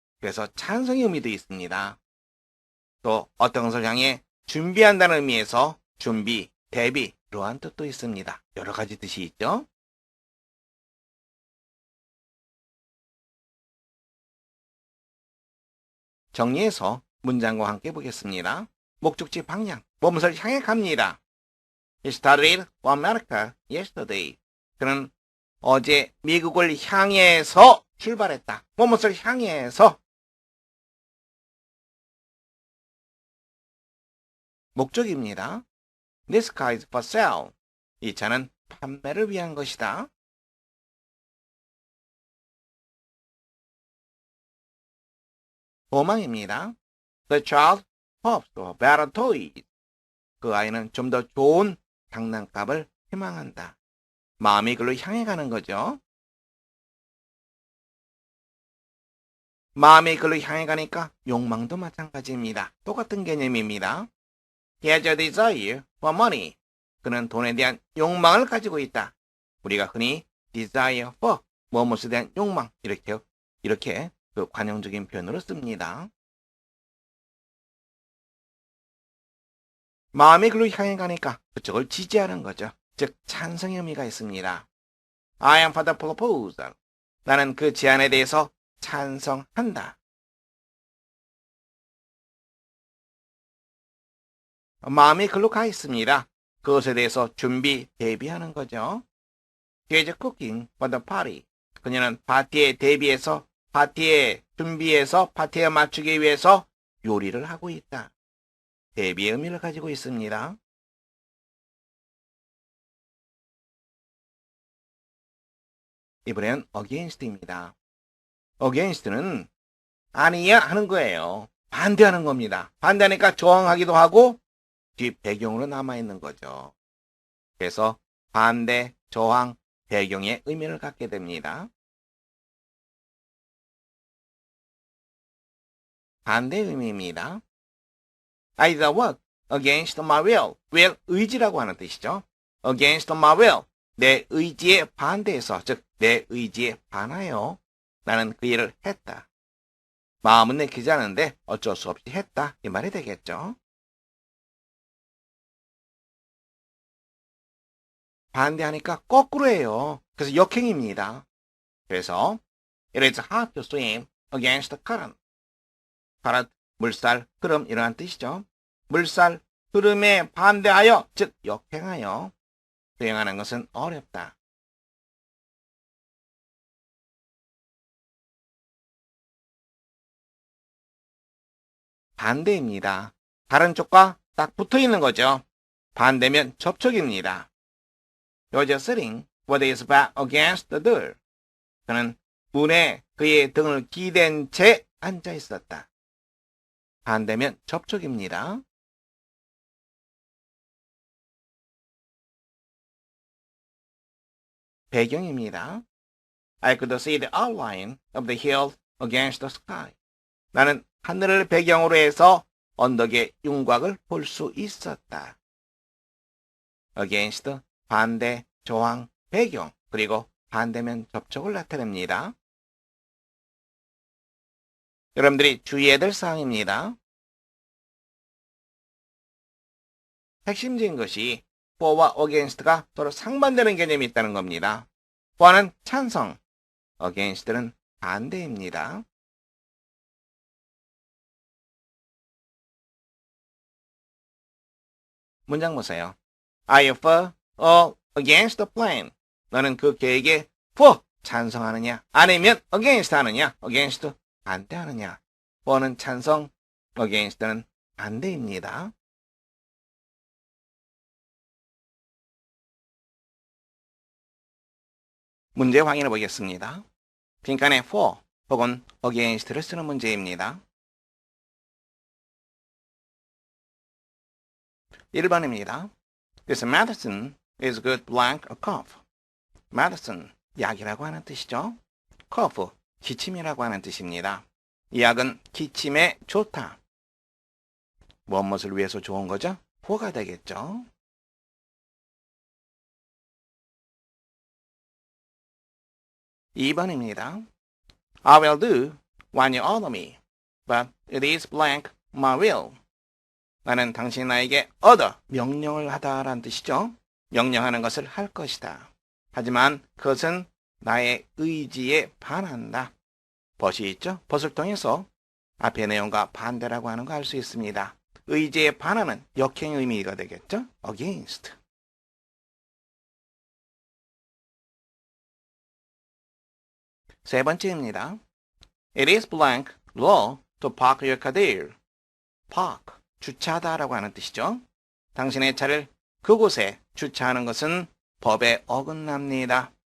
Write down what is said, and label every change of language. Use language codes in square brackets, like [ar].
[ko] 그래서 찬성의 의미도 있습니다. 또 어떤 것을 향해 준비한다는 의미에서 준비, 대비, 이러한 뜻도 있습니다. 여러 가지 뜻이 있죠. 정리해서 문장과 함께 보겠습니다. 목적지 방향, 무엇을 향해 갑니다. [en] He started for America yesterday. [ko] 그는 어제 미국을 향해서 출발했다. 무엇을 향해서. 목적입니다. [en] This car is for sale. [ko] 이 차는 판매를 위한 것이다. 소망입니다. [en] The child hopes for better toys. [ko] 그 아이는 좀 더 좋은 장난감을 희망한다. 마음이 그로 향해 가는 거죠. 마음이 그로 향해 가니까 욕망도 마찬가지입니다. 똑같은 개념입니다. [en] He has a desire for money. [ko] 그는 돈에 대한 욕망을 가지고 있다. 우리가 흔히 desire for, 무엇에 대한 욕망, 이렇게 그 관용적인 표현으로 씁니다. 마음이 그로 향해 가니까 그쪽을 지지하는 거죠. 즉 찬성의 의미가 있습니다. [en] I am for the proposal. [ko] 나는 그 제안에 대해서 찬성한다. 마음이 글로 가 있습니다. 그것에 대해서 준비, 대비하는 거죠. [en] He is cooking for the party. [ko] 그녀는 파티에 대비해서, 파티에 준비해서, 파티에 맞추기 위해서 요리를 하고 있다. 대비의 의미를 가지고 있습니다. 이번엔 against입니다. against는 아니야 하는 거예요. 반대하는 겁니다. 반대하니까 저항하기도 하고 뒷 배경으로 남아있는 거죠. 그래서 반대, 저항, 배경의 의미를 갖게 됩니다. 반대 의미입니다. [en] I did work against my will. [ko] will, 의지라고 하는 뜻이죠. [en] against my will, [ko] 내 의지에 반대해서, 즉 내 의지에 반하여 나는 그 일을 했다. 마음은 내키지 않은데 어쩔 수 없이 했다. 이 말이 되겠죠. 반대하니까 거꾸로 해요. 그래서 역행입니다. 그래서 [en] it is hard to swim against the current. [ko] current, 물살, 흐름 이러한 뜻이죠. 물살, 흐름에 반대하여, 즉 역행하여 수행하는 것은 어렵다. 반대입니다. 다른 쪽과 딱 붙어 있는 거죠. 반대면 접촉입니다. [en] He was sitting with his back against the door. [ko] 그는 문에 그의 등을 기댄 채 앉아 있었다. 반대면 접촉입니다. 배경입니다. [en] I could see the outline of the hill against the sky. [ko] 나는 하늘을 배경으로 해서 언덕의 윤곽을 볼 수 있었다. against, 반대, 저항, 배경, 그리고 반대면 접촉을 나타냅니다. 여러분들이 주의해야 될 사항입니다. 핵심적인 것이 for와 against가 서로 상반되는 개념이 있다는 겁니다. for는 찬성, against는 반대입니다. 문장 보세요. [en] Are you for or against the plan? [ko] 너는 그 계획에 for 찬성하느냐 아니면 against 하느냐. against 반대하느냐. for는 찬성, against는 반대입니다. 문제 확인해 보겠습니다. 빈칸에 for 혹은 against를 쓰는 문제입니다. 1번입니다. [en] This medicine is good blank a cough. [ko] medicine, 약이라고 하는 뜻이죠. cough, 기침이라고 하는 뜻입니다. 이 약은 기침에 좋다. 무엇을 위해서 좋은 거죠? for가 되겠죠. 2번입니다. [en] I will do what you order me, but it is blank my will. [ko] 나는 당신이 나에게 order, 명령을 하다라는 뜻이죠. 명령하는 것을 할 것이다. 하지만 그것은 나의 의지에 반한다. but이 있죠? but을 통해서 앞의 내용과 반대라고 하는 거 알 수 있습니다. 의지에 반하는 역행 의미가 되겠죠? [en] against. [ko] 세 번째입니다. [en] It is blank law to park your car there. [ko] park, 주차하다라고 하는 뜻이죠. 당신의 차를 그곳에 주차하는 것은 법에 어긋납니다.